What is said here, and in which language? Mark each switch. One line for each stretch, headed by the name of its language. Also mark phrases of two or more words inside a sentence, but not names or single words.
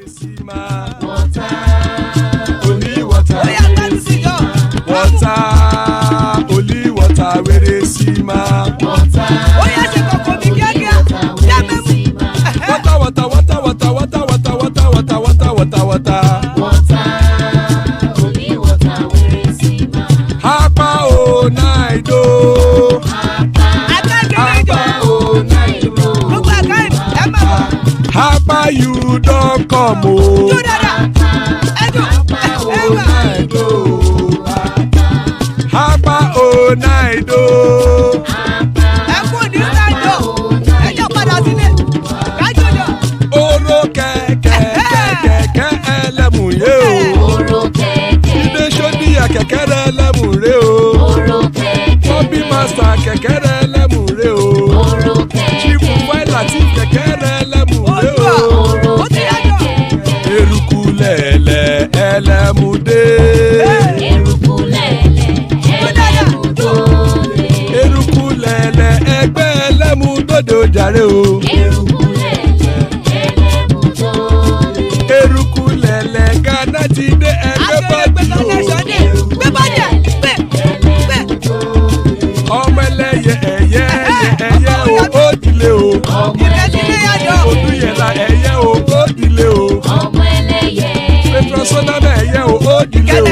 English: Water, only water, only water, where they see ma. Water, only water, where they see ma.
Yoruba: Hapa o naido, hapa o naido, hapa
English: you don't come
Yoruba: o. Hapa o naido. Oro keke elemu ye o. Oro keke. Ide shodi ya keke elemu re o. Oro keke. Obi master keke elemu re o. Oro keke. Chifu Wailati keke elemu re o. Oro keke. Eruku lele elemu de. Eruku lele elemu de. Eruku lele egbe elemu dodo jare o. Eruku lele. Gánà ti dé ẹgbẹ́ bọ́dì o. Gbé bọ́dì ẹ̀ gbé. Ọmọ ẹlẹ́yẹ ẹyẹ o ó dilé o. Ìrẹsílẹ̀ yàjọ. Olúyẹ̀lá ẹyẹ o ó dilé o. Petro Sodana ẹyẹ o ó dilé o.